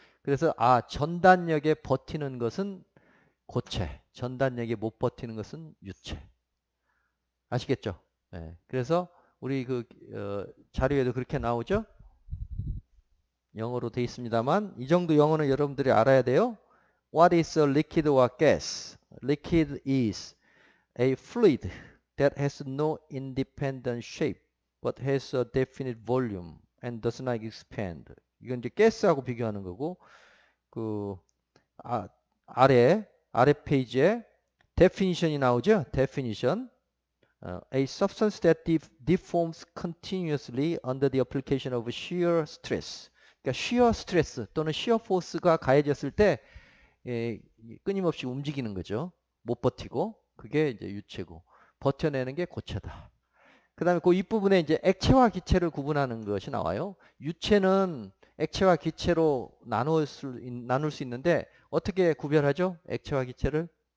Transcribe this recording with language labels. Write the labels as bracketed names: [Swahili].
[Korean] 그래서 전단력에 버티는 것은 고체, 전단력에 못 버티는 것은 유체. 아시겠죠? 예. 그래서 우리 자료에도 그렇게 나오죠? 영어로 돼 있습니다만 이 정도 영어는 여러분들이 알아야 돼요. [English] What is a liquid or gas? Liquid is a fluid that has no independent shape but has a definite volume and does not expand. [Korean] 이건 이제 가스하고 비교하는 거고 아래 페이지에 definition이 나오죠? [English] definition. A substance that deforms continuously under the application of shear stress. [Korean] 그러니까 shear stress 또는 shear force가 가해졌을 때 끊임없이 움직이는 거죠. 못 버티고 그게 이제 유체고 버텨내는 게 고체다. 그 다음에 그 윗부분에 이제 액체와 기체를 구분하는 것이 나와요. 유체는 액체와 기체로 나눌 수 있는데 어떻게 구별하죠? 액체와 기체를?